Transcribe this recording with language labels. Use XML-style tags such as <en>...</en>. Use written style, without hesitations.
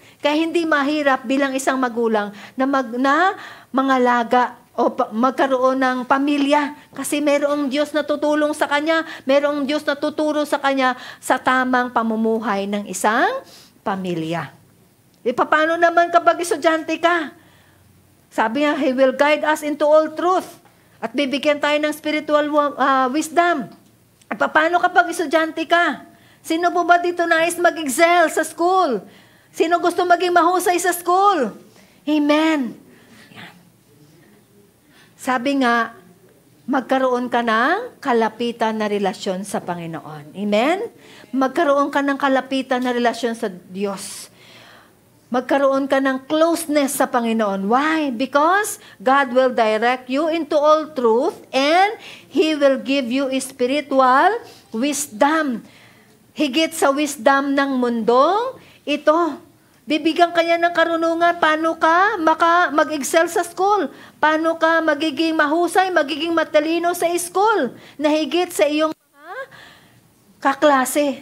<tl>Kaya hindi mahirap bilang isang magulang na mangalaga o magkaroon ng pamilya. Kasi mayroong Diyos na tutulong sa kanya, mayroong Diyos na tuturo sa kanya sa tamang pamumuhay ng isang pamilya. Paano naman kapag estudyante ka? Sabi niya,</tl> <en>He will guide us into all truth.</en> <tl>At bibigyan tayo ng spiritual wisdom. At paano kapag estudyante ka? Sino po ba dito nais mag-excel sa school? Sino gusto maging mahusay sa school? Amen. Yan. Sabi nga, magkaroon ka ng kalapitan na relasyon sa Panginoon. Amen? Magkaroon ka ng kalapitan na relasyon sa Diyos. Magkaroon ka ng closeness sa Panginoon.</tl> <en>Why? Because God will direct you into all truth and He will give you spiritual wisdom.</en> <tl>Higit sa wisdom ng mundong ito. Bibigyan ka niya ng karunungan. Paano ka mag-excel sa school? Paano ka magiging mahusay, magiging matalino sa school? Na higit sa iyong mga kaklase.</tl>